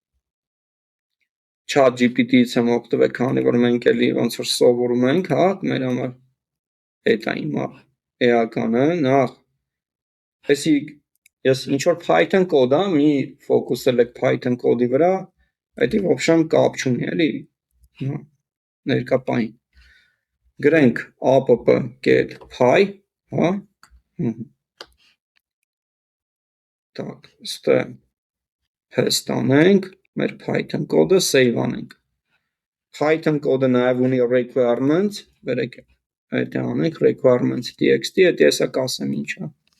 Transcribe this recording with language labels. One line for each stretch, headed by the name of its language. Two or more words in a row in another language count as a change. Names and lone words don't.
Armenian: ChatGPT-ից եմ օգտվել, քանի որ մենք էլի ոնց որ սովորում ենք, հա, մեր համար այդ է հիմա էականը, նախ այսի ես ինչ որ Python կոդ եմ, մի ֆոկուսել եք Python կոդի վրա, այդի
Russian: в общем
Armenian: կապ չունի, էլի, ներկա պահին։ Գրենք app.get.py, հա, так, ստե paste անենք մեր Python կոդը save անենք։ Python կոդը նաև ունի requirements, բերեք այդ անենք requirements.txt, այդ եսա կասեմ ինչ է։